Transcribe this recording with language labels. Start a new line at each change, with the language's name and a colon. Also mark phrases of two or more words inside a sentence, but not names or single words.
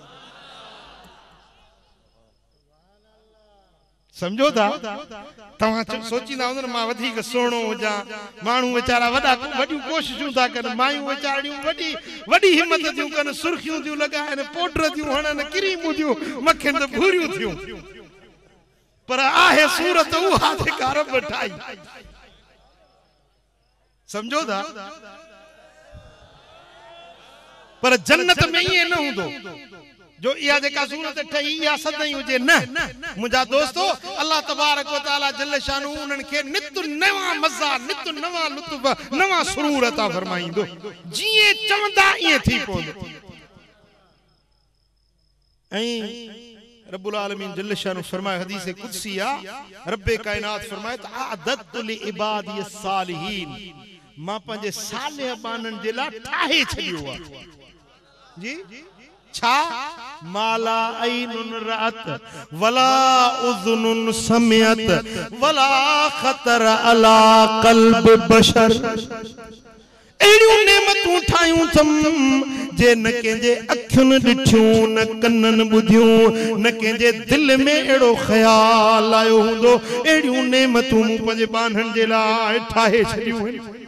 Sindhi: समझो था तव्हां सोचींदा हूंदा मां वधीक सुहिणो हुजां माण्हू वीचारा वॾियूं कोशिशूं था कनि मायूं वीचारियूं वॾी हिम्मत थियूं कनि सुर्खियूं थियूं लॻाइनि पाउडर थियूं हणनि क्रीमूं थियूं मखियुनि त भूरियूं थियूं पर आहे सूरत उहा जेका रब ठाही समझो था पर जन्नत में ये न हुंदो जो इहा जेका सूरत ठही इहा सदाई हुजे न। मुंहिंजा दोस्तो
Arabic: الله تبارك وتعالى جل شانه
Sindhi: उन्हनि खे नित नवा मज़ा नित नवा लुत्फ नवा सुरूर अता फरमाईंदो जीअं चवंदा ईअं थी पवंदो।
Arabic: رب العالمين جل شانه
Sindhi: फरमाए हदीस कुदसी रब्बे कायनात फरमाए
Arabic: أعددت لعبادي الصالحين
Sindhi: मां पंहिंजे सालिह बानन जे लाइ ठाहे छॾियो आहे जी छा
Arabic: ما لا عين رأت ولا أذن سمعت ولا خطر على قلب بشر
Sindhi: एड़ियूं नेमतूं ठायूं थम जे न कंहिंजे अखियुनि ॾिठियूं न कननि ॿुधियूं न कंहिंजे दिल में अहिड़ो ख़्याल आयो हूंदो एड़ियूं नेमतूं मूं पंहिंजे बाननि जे लाइ ठाहे छॾियूं आहिनि।